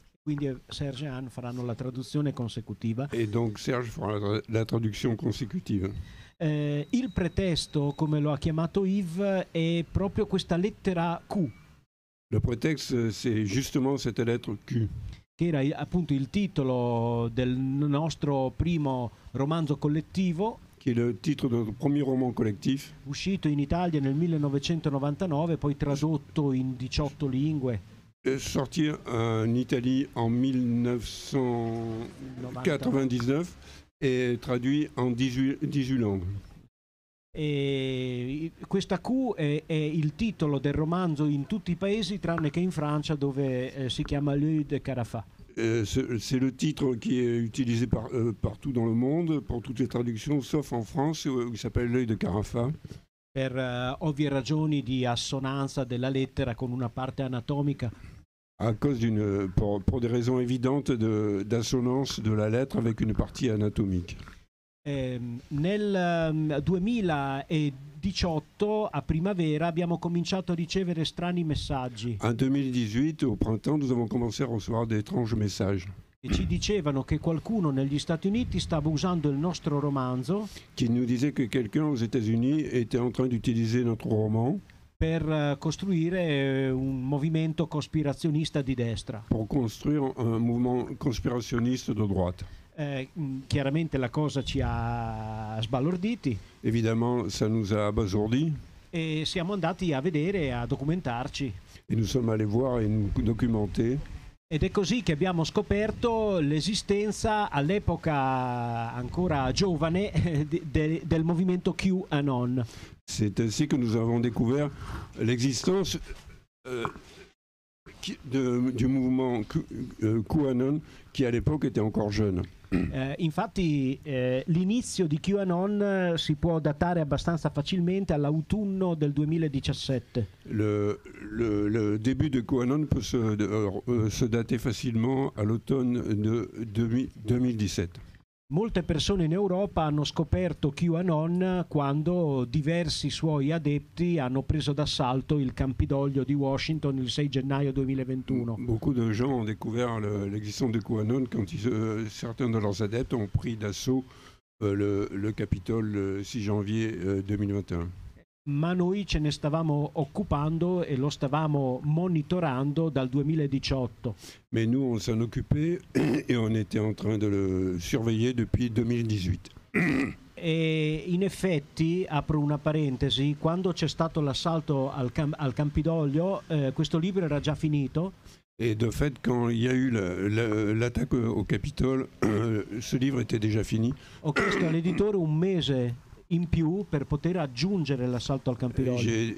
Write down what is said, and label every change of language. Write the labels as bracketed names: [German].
[Italian] Quindi Serge e Anne faranno la traduzione consecutiva. [French] Et donc Serge fera la traduction consécutive. [Italian] Il pretesto, come lo ha chiamato Yves, è proprio questa lettera Q. [French] Le prétexte, c'est justement cette lettre Q. [Italian] Che era appunto il titolo del nostro primo romanzo collettivo. [French] Qui est le titre de notre premier roman collectif. [Italian] Uscito in Italia nel 1999, poi tradotto in 18 lingue. [French] Sorti en Italie en 1999. Et traduit en 18 langues. [Italian] E questa Q è il titolo del romanzo in tutti i paesi tranne che in Francia, dove si chiama L'œil de Carafa. [French] C'est le titre qui est utilisé partout dans le monde pour toutes les traductions, sauf en France où il s'appelle L'œil de Carafa. [Italian] Per ovvie ragioni di assonanza della lettera con una parte anatomica. [French] À cause pour des raisons évidentes d'assonance de la lettre avec une partie anatomique. [Italian] Nel 2018, a primavera, abbiamo cominciato a ricevere strani messaggi. [French] En 2018, au printemps, nous avons commencé à recevoir d'étranges messages. [Italian] E ci dicevano che qualcuno negli Stati Uniti stava usando il nostro romanzo. [French] Qui nous disait que quelqu'un aux États-Unis était en train d'utiliser notre roman. [Italian] Per costruire un movimento cospirazionista di destra. [French] Pour construire un mouvement conspirationniste de droite. [Italian] Chiaramente la cosa ci ha sbalorditi. [French] Évidemment, ça nous a abasourdis. [Italian] E siamo andati a vedere e a documentarci. [French] Et nous sommes allés voir et nous documenter. [Italian] Ed è così che abbiamo scoperto l'esistenza, all'epoca ancora giovane, del movimento QAnon. [French] C'est ainsi que nous avons découvert l'existence du mouvement QAnon qui à l'époque était encore jeune. [Italian] Infatti l'inizio di QAnon si può datare abbastanza facilmente all'autunno del 2017. [French] Le début de QAnon peut se dater facilement à l'automne de 2017. [Italian] Molte persone in Europa hanno scoperto QAnon quando diversi suoi adepti hanno preso d'assalto il Campidoglio di Washington il 6 gennaio 2021. [French] Beaucoup de gens ont découvert l'existence de QAnon quand certains de leurs adeptes ont pris d'assaut le Capitole le 6 janvier 2021. [Italian] ma noi ce ne stavamo occupando e lo stavamo monitorando dal 2018. [French] Mais nous, on s'en occupait et on était en train de le surveiller depuis 2018. [Italian] E in effetti, apro una parentesi, quando c'è stato l'assalto al Campidoglio, questo libro era già finito. [French] Et de fait, quand il y a eu l'attaque au Capitole, ce livre était déjà fini. [Italian] Ho chiesto all'editore un mese in più per poter aggiungere l'assalto al Campidoglio.